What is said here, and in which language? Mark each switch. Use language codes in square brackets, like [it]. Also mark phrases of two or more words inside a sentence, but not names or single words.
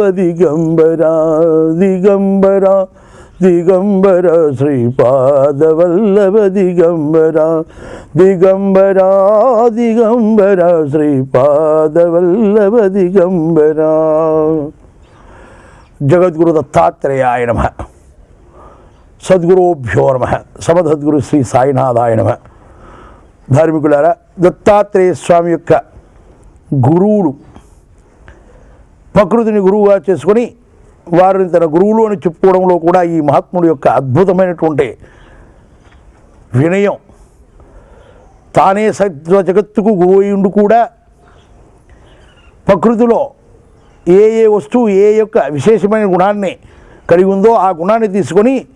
[sa] दिगंबरा दिगंबरा दिगंबर श्रीपादवल्लभ दिगंबरा दिगंबरा दिगंबर श्रीपादवल्लभ दिगंबरा जगद्गुरु दत्तात्रेयाय नमः सद्गुरुभ्यो नमः समसद्गुरु श्री साईनाथाय नमः [te] ధార్మికులారా దత్తాత్రేయ స్వామి యొక్క గురువులు ప్రకృతిని గురువుగా చేసుకొని వారిని తన గురువులు అని చెప్పుకోవడంలో కూడా ఈ మహాత్ముడి యొక్క అద్భుతమైనటువంటి వినయం, తానే సత్వ జగత్తుకు గురువు అయ్యుండి కూడా ప్రకృతిలో ఏ ఏ వస్తువు ఏ యొక్క విశేషమైన గుణాన్ని కలిగి ఉందో ఆ గుణాన్ని తీసుకొని